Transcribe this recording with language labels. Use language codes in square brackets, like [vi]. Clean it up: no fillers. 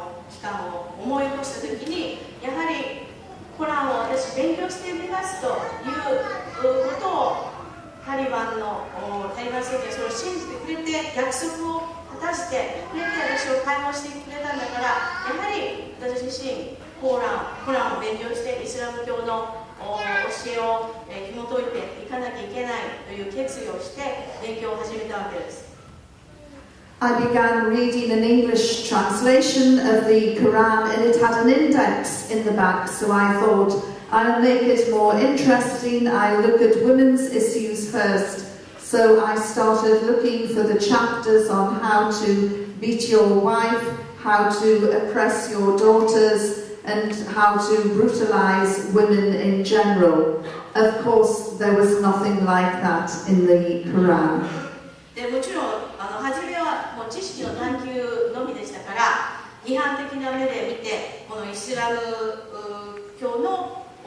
[ja] 期間を思い起こしたときに、やはりコランを私勉強してみますということをタリバン政権それを信じてくれて約束を果たしてくれて私を解放してくれたんだから、やはり私自身コランを勉強してイスラム教の教えを紐解いていかなきゃいけないという決意をして勉強を始めたわけです。 [en] I began reading an English translation of the Quran, and it had an index in the back, so I thought I'll make it more interesting. I'll look at women's issues first. So I started looking for the chapters on how to beat your wife, how to oppress your daughters, and how to brutalize women in general. Of course, there was nothing like that in the Quran. [ja] でもちろん初めはもう知識の探求のみでしたから、批判的な目で見て、このイスラム教の